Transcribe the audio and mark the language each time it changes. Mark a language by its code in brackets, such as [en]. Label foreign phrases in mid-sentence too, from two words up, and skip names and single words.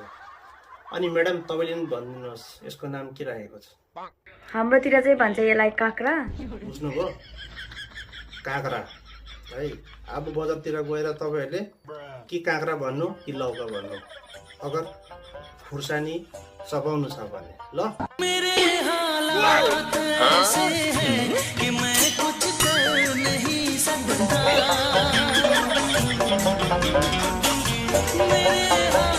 [ne] अनि म्याडम तपाईँले पनि भनिदिनुहोस् यसको नाम के राखेको छ? हाम्रोतिर चाहिँ भन्छ यसलाई काँक्रा। बुझ्नुभयो? काँक्रा है। अब बजारतिर गएर तपाईँहरूले कि काँक्रा भन्नु कि लौका भन्नु, अगर खुर्सानी सघाउनु छ भने। ल [hi] मेरे हालात ऐसे हैं कि मैं कुछ कर नहीं सकता। मेरे